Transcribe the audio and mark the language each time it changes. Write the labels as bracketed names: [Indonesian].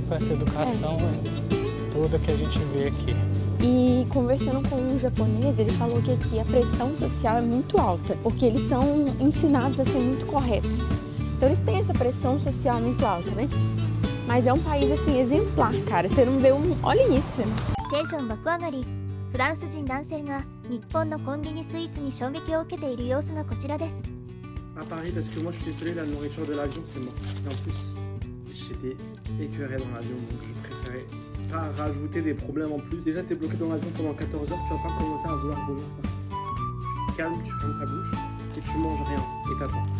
[Portuguese] Com essa educação toda que a gente vê aqui. E conversando com um japonês, ele falou que aqui a pressão social é muito alta, porque eles são ensinados a ser muito corretos. Então eles têm essa pressão social muito alta, né? Mas é um país assim exemplar, cara. Você não vê Olha isso. [Japanese] テンション爆上がり。フランス人男性が日本のコンビニスイーツに衝撃を受けている様子がこちらです。 [French] À Paris, parce que moi je suis désolé, la nourriture de l'avion c'est mort. Et en plus, j'étais écœuré dans l'avion, donc je préférais pas rajouter des problèmes en plus. Déjà t'es bloqué dans l'avion pendant 14 heures, tu vas pas commencer à vouloir vomir. Calme, tu fermes ta bouche et tu manges rien et t'attends.